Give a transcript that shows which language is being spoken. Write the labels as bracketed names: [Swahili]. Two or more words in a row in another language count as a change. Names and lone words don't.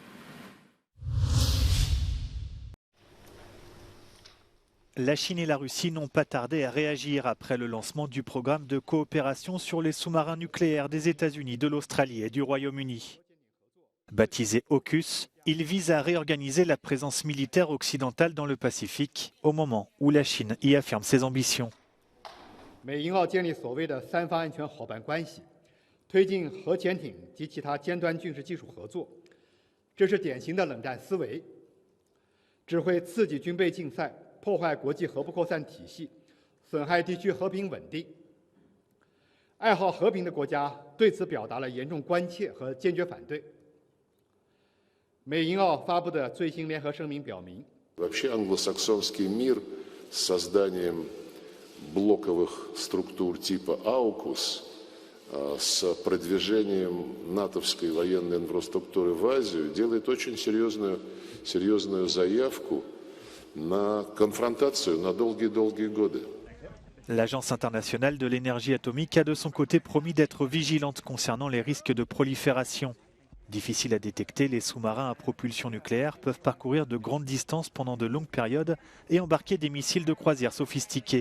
[French] La Chine et la Russie n'ont pas tardé à réagir après le lancement du programme de coopération sur les sous-marins nucléaires des États-Unis, de l'Australie et du Royaume-Uni. Baptisé AUKUS, il vise à réorganiser la présence militaire occidentale dans le Pacifique au moment où la Chine y affirme ses ambitions. [Chinese] 美英澳建立所谓的三方安全伙伴关系，推进核潜艇及其他尖端军事技术合作，这是典型的冷战思维，只会刺激军备竞赛，破坏国际核不扩散体系，损害地区和平稳定。爱好和平的国家对此表达了严重关切和坚决反对。美英澳发布的最新联合声明表明， [Russian] Вообще англосаксонский мир с созданием блоковых структур типа AUKUS, с продвижением натовской военной инфраструктуры в Азию делает очень серьезную заявку на конфронтацию на долгие-долгие годы. [French] L'Agence internationale de l'énergie atomique a de son côté promis d'être vigilante concernant les risques de prolifération. Difficile à détecter, les sous-marins à propulsion nucléaire peuvent parcourir de grandes distances pendant de longues périodes et embarquer des missiles de croisière sophistiqués.